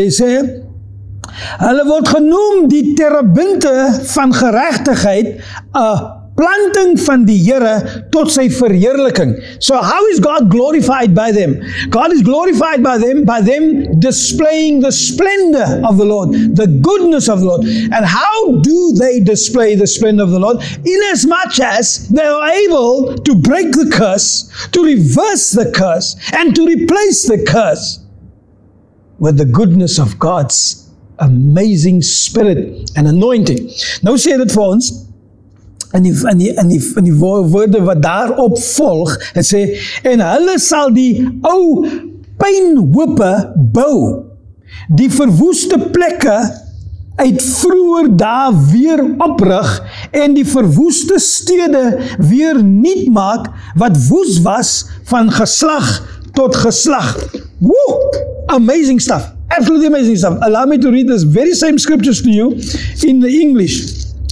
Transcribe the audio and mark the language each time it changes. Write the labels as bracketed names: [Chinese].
[Afrikaans] Hy sê, hulle word genoem die terebinte van geregtigheid, 'n planting van die Here tot sy verheerliking. [English] So how is God glorified by them? God is glorified by them displaying the splendor of the Lord, the goodness of the Lord. And how do they display the splendor of the Lord? Inasmuch as they are able to break the curse, to reverse the curse, and to replace the curse with the goodness of God's amazing spirit and anointing. [Afrikaans] Nou sê dit vir ons, in die woorde wat daarop volg, het sê, en hulle sal die ou pynhope bou, die verwoeste plekke uit vroeër dae weer oprig, en die verwoeste stede weer nuut maak, wat woes was van geslag tot geslag. [English] Woo! Amazing stuff. Absolutely amazing stuff. Allow me to read this very same scriptures to you in the English.